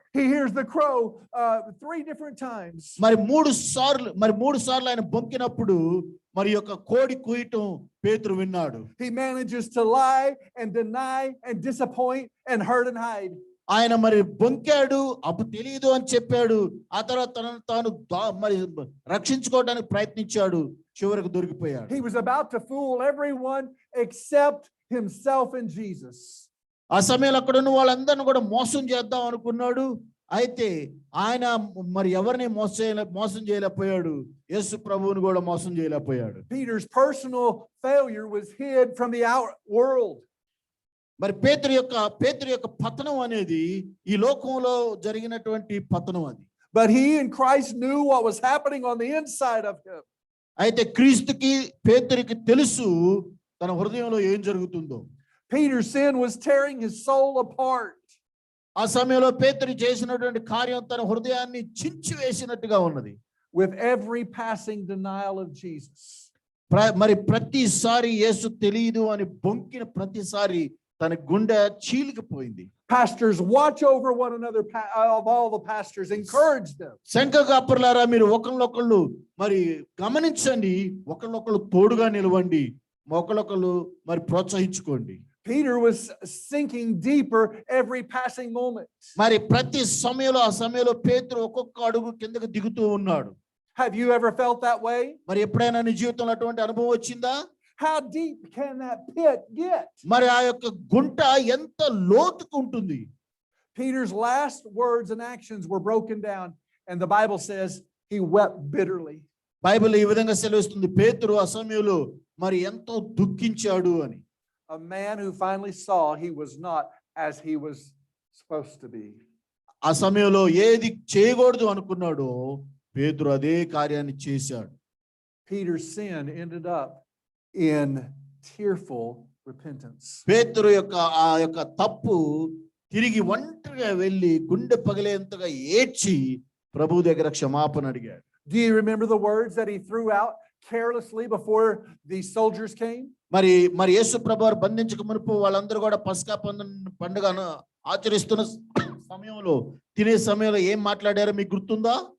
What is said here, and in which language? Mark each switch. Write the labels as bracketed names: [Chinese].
[English] He hears the crow 3 different times. [Telugu] మరి మూడు సార్లు ఆయన బొంకినప్పుడు మరి యొక్క కోడి కూయటం పేతురు విన్నాడు. [English] He manages to lie and deny and disappoint and hurt and hide. [Telugu] ఆయన మరి బొంకాడు, అప్పుడు తెలియదు అని చెప్పాడు, ఆ తర్వాత తనను తాను మరి రక్షించుకోవడానికి ప్రయత్నించాడు, చివరికి దొరికిపోయాడు. [English] He was about to fool everyone except himself and Jesus. [Telugu] ఆ సమయంలో అక్కడ ఉన్న వాళ్ళందరిని కూడా మోసం చేద్దాం అనుకున్నాడు, అయితే ఆయన మరి ఎవరిని మోసం చేయలేకపోయాడు, యేసు ప్రభువుని కూడా మోసం చేయలేకపోయాడు. [English] Peter's personal failure was hid from the out world. [Telugu] మరి పేతురు యొక్క పతనం అనేది ఈ లోకంలో జరిగినటువంటి పతనం అది. [English] But he and Christ knew what was happening on the inside of him. [Telugu] అయితే క్రీస్తుకి పేతురికి తెలుసు తన హృదయంలో ఏం జరుగుతుందో. [English] Peter's sin was tearing his soul apart. [Telugu] ఆ సమయంలో పేతురు చేసినటువంటి కార్యం తన హృదయాన్ని చించి వేసినట్టుగా ఉన్నది. [English] With every passing denial of Jesus. [Telugu] మరి ప్రతిసారి యేసు తెలియదు అని బొంకిన ప్రతిసారి తన గుండె చీలికిపోయింది. [English] Pastors, watch over one another, of all the pastors, encourage them. [Telugu] శంఖ కాపరులారా, మీరు ఒకళ్ళొకళ్ళు మరి గమనించండి, ఒకళ్ళొకళ్ళు తోడుగా నిలవండి, ఒకళ్ళొకళ్ళు మరి ప్రోత్సహించుకోండి. [English] Peter was sinking deeper every passing moment. [Telugu] మరి ప్రతి సమయంలో ఆ సమయంలో పేతురు ఒక్కొక్క అడుగు కిందకు దిగుతూ ఉన్నాడు. [English] Have you ever felt that way? [Telugu] మరి ఎప్పుడైనా నీ జీవితంలో అటువంటి అనుభవం వచ్చిందా? [English] How deep can that pit get? [Telugu] మరి ఆ యొక్క గుంట ఎంత లోతుకు ఉంటుంది? [English] Peter's last words and actions were broken down, and the Bible says he wept bitterly. [Telugu] Bible ఈ విధంగా సెలవిస్తుంది, పేతురు ఆ సమయంలో మరి ఎంతో దుఃఖించాడు అని. [English] A man who finally saw he was not as he was supposed to be. [Telugu] ఆ సమయంలో ఏది చేయకూడదు అనుకున్నాడో పేతురు అదే కార్యాన్ని చేశాడు. [English] Peter's sin ended up in tearful repentance. [Telugu] పేతురు యొక్క ఆ యొక్క తప్పు తిరిగి ఒంటరిగా వెళ్ళి గుండె పగిలేంతగా ఏడ్చి ప్రభు దగ్గర క్షమాపణ అడిగాడు. [English] Do you remember the words that he threw out carelessly before the soldiers came? [Telugu] మరి యేసు ప్రభువారు బంధించక మునుపు వాళ్ళందరూ కూడా పస్కా పండుగను ఆచరిస్తున్న సమయంలో తినే సమయంలో ఏం మాట్లాడారో మీకు గుర్తుందా?